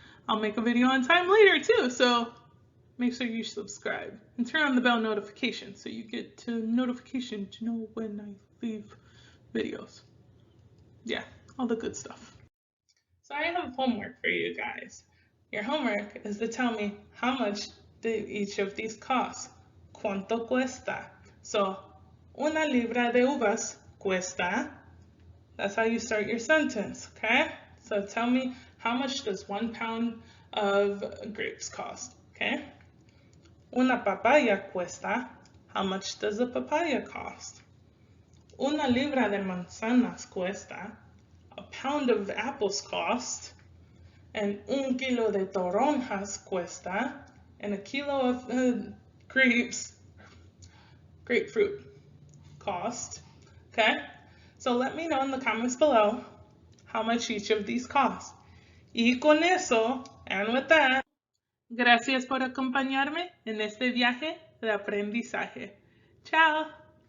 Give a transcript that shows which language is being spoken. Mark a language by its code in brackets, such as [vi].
[en] I'll make a video on time later too, so make sure you subscribe and turn on the bell notification so you get to notification to know when I leave videos. Yeah, all the good stuff. So I have homework for you guys. Your homework is to tell me how much did each of these cost. [es] ¿Cuánto cuesta? So, una libra de uvas cuesta. [en] That's how you start your sentence, okay? So tell me, how much does 1 pound of grapes cost, okay? [es] Una papaya cuesta. [en] How much does a papaya cost? [es] Una libra de manzanas cuesta. [en] A pound of apples cost. And [es] un kilo de toronjas cuesta. [en] And a kilo of grapefruit cost, okay? So let me know in the comments below how much each of these cost. [es] Y con eso, [en] and with that, [es] gracias por acompañarme en este viaje de aprendizaje. Chao.